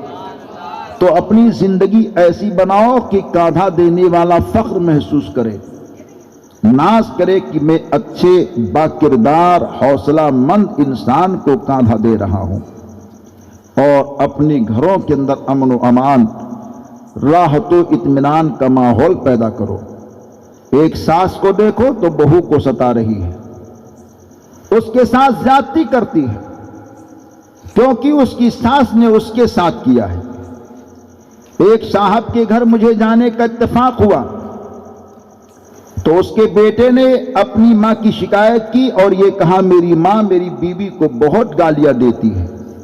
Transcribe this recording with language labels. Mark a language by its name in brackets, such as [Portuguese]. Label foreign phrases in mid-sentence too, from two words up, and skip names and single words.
[Urdu] تو اپنی زندگی ایسی بناؤ کہ کاندھا دینے والا فخر محسوس کرے، ناز کرے کہ میں اچھے باکردار حوصلہ مند انسان کو کاندھا دے رہا ہوں۔ اور اپنے گھروں کے اندر امن و امان، راحت و اطمینان کا ماحول پیدا کرو۔ ایک ساس کو دیکھو تو بہو کو ستا رہی ہے، اس کے ساتھ زیادتی کرتی ہے کیونکہ اس کی ساس نے اس کے ساتھ کیا ہے۔ ایک صاحب کے گھر مجھے جانے کا اتفاق ہوا تو اس کے بیٹے نے اپنی ماں کی شکایت کی اور یہ کہا میری ماں میری بیوی کو بہت گالیاں دیتی ہے۔